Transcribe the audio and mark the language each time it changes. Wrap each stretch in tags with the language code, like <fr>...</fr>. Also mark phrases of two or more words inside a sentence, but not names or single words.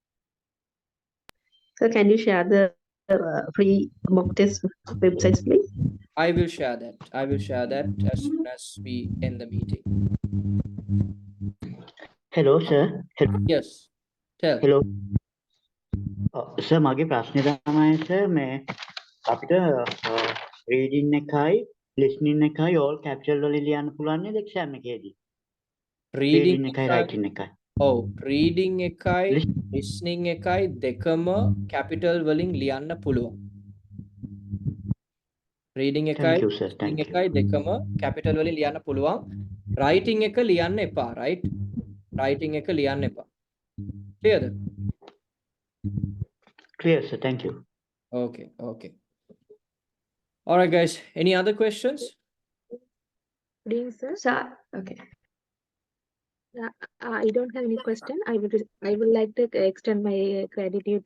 <en>So can you share the free mock test websites, please? I will share that. I will share that as soon as we end the meeting. Hello, sir. Yes. Tell. Hello. Sir,</en> <si>මගේ ප්‍රශ්නේ තමයි sir මේ අපිට reading එකයි listening එකයි</si> <en>all capital</en> <si>වලින් ලියන්න පුළුවන් නේද exam එකේදී?</si> <en>Reading</en> <si>එකයි එකයි. writing එකයි. Oh, reading එකයි listening එකයි දෙකම capital වලින් ලියන්න පුළුවන්. Reading එකයි</si> <en>Thank you, sir. listening Thank you.</en> <si>එකයි දෙකම capital වලින් ලියන්න පුළුවන්. Writing එක ලියන්න එපා, right? Writing එක ලියන්න එපා. Clearද?</si> <en>Clear, sir. Thank you. Okay, okay. All right, guys. Any other questions? Reading, sir. So, okay. I don't have any question. I would like to extend my gratitude.</en>